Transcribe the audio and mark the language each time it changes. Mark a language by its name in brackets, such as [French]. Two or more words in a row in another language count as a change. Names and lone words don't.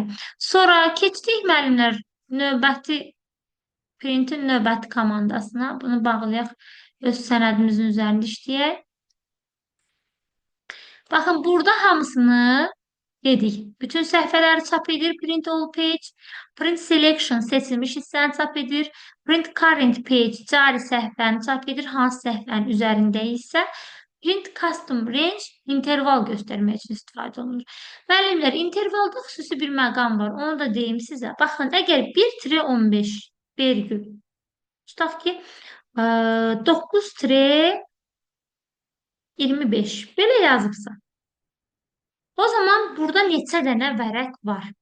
[Azerbaijani] Sonra keçdik müəllimlər növbəti printin növbəti komandasına. Bunu bağlayaq, öz sənədimizin üzərində işləyək. Baxın, burada hamısını dedik. Bütün səhifələri çap edir. [English] Print all page, print selection [Azerbaijani] seçilmiş hissəni çap edir. [English] Print current page [Azerbaijani] cari səhifəni çap edir. Hansı səhifənin üzərində isə [English] print custom range [Azerbaijani] interval göstərmək üçün istifadə olunur. Müəllimlər, intervalda xüsusi bir məqam var. Onu da deyim sizə. Baxın, əgər 1-15 vergül tutaq ki 9-25 belə yazıbsa, o zaman burada neçə dənə vərəq var?